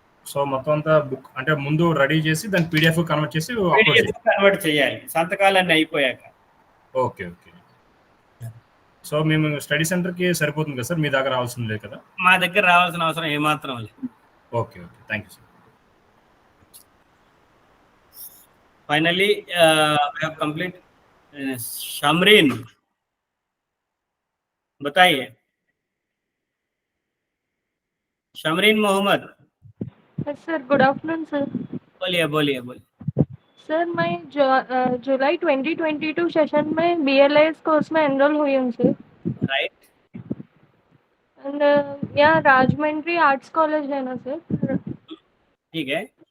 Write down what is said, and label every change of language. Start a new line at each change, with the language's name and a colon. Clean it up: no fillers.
Telugu: So మొత్తం అంతా book అంటే ముందు రెడీ చేసి దాన్ని పీడిఎఫ్ కన్వర్ట్ చేసి కన్వర్ట్ చేయాలి సంతకాలన్నీ అయిపోయాక. ఓకే. ఓకే. సో మేము స్టడీ సెంటర్కి సరిపోతుంది కదా సార్, మీ దగ్గర రావాల్సింది లేదు కదా? మా దగ్గర రావాల్సిన అవసరం ఏమాత్రం లేదు. Okay. Okay. Thank you sir.
English: Finally, we have complete. Shamreen,
Hindi: बताइए. Shamreen Mohammad.
English: Sir good afternoon sir.
Hindi: बोलिए. सर मैं जुलाई 2022 सेशन में BLIS कोर्स में एनरोल हुई हूँ सर.
English: Right.
Hindi: एंड यहाँ राजमंड्री आर्ट्स कॉलेज है ना सर? ठीक है.